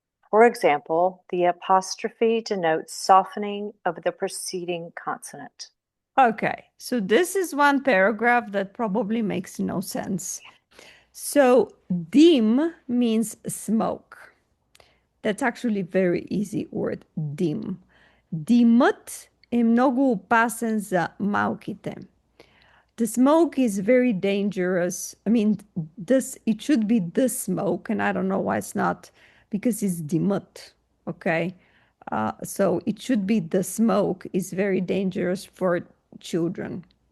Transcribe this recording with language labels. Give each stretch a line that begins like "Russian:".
English: For example, the apostrophe denotes softening of the preceding consonant. Okay, so this is one paragraph that probably makes no sense. So dim means smoke. That's actually very easy word, dim.
Bulgarian: Димът е много опасен за малките.
English: The smoke is very dangerous. I mean, this it should be the smoke, and I don't know why it's not because it's dimut. Okay, so it should be the smoke is very dangerous for children.